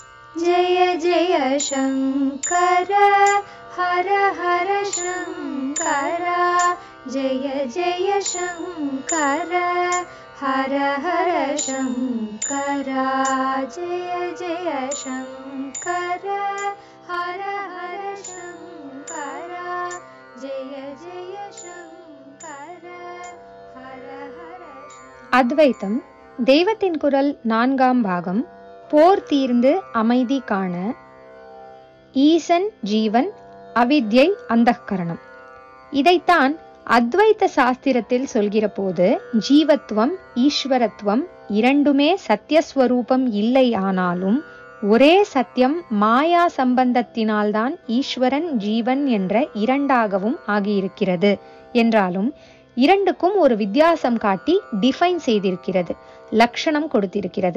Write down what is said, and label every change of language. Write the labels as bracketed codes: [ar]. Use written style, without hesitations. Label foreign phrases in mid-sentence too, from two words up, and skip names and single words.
[sa] जय जय शंकर हर हर शंकर जय जय शंकर हर हर शंकर जय जय शंकर हर हर शंकर जय जय शंकर हर हर [ta] அத்வைத்தம் தெய்வத்தின் குரல் 4ஆம் பாகம். போர் தீர்ந்து அமைதி காண. ஈசன் ஜீவன், அவித்யை அந்தఃகரணம். இதைத்தான் அத்வைத்த சாஸ்திரத்தில் சொல்கிற போது ஜீவத்துவம் ஈஸ்வரத்துவம் இரண்டுமே சத்தியஸ்வரூபம் இல்லை, ஆனாலும் ஒரே சத்தியம் மாயா சம்பந்தத்தினால்தான் ஈஸ்வரன் ஜீவன் என்ற இரண்டாகவும் ஆகியிருக்கிறது என்றாலும் இரண்டுக்கும் ஒரு வித்தியாசம் காட்டி டிஃபைன் செய்திருக்கிறது, லட்சணம் கொடுத்திருக்கிறது.